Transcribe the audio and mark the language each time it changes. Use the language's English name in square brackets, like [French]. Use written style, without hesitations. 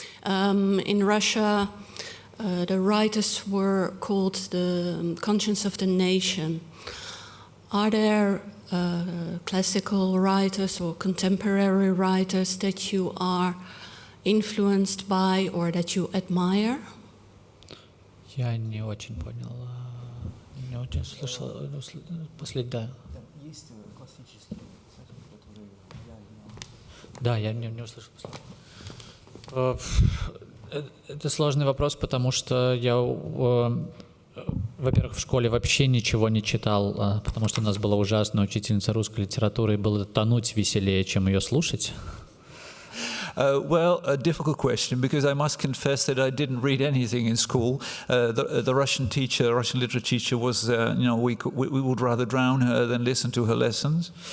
[English] In Russia, the writers were called the conscience of the nation. Are there classical writers or contemporary writers that you are influenced by or that you admire? [Russian] Я не очень понял. Не очень слышал последнее. Есть классические писатели, которые я Да, я не услышал последнее. Это сложный вопрос, потому что я, во-первых, в школе вообще ничего не читал, потому что у нас была ужасная учительница русской литературы, и было тонуть веселее, чем ее слушать. [English] Well, a difficult question, because I must confess that I didn't read anything in school. The Russian teacher, Russian literature teacher, was, we would rather drown her than listen to her lessons.